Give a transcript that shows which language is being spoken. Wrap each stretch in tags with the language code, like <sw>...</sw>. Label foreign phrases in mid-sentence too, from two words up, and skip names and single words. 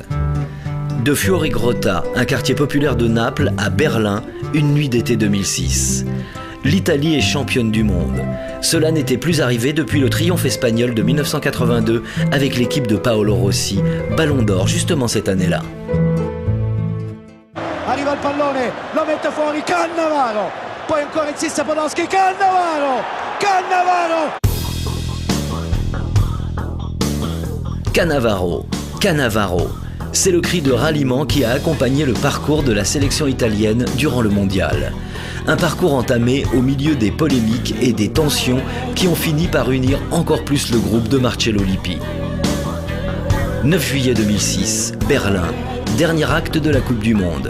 <fr>De Fuorigrotta, un quartier populaire de Naples, à Berlin, une nuit d'été 2006. L'Italie est championne du monde. Cela n'était plus arrivé depuis le triomphe espagnol de 1982 avec l'équipe de Paolo Rossi, Ballon d'Or justement cette année-là.</fr> <it>Arriva il pallone, lo mette fuori Cannavaro, poi ancora insiste Podolski, Cannavaro, Cannavaro.</it> <fr>C'est le cri de ralliement qui a accompagné le parcours de la sélection italienne durant le mondial. Un parcours entamé au milieu des polémiques et des tensions qui ont fini par unir encore plus le groupe de Marcello Lippi. 9 juillet 2006, Berlin, dernier acte de la Coupe du Monde.</fr>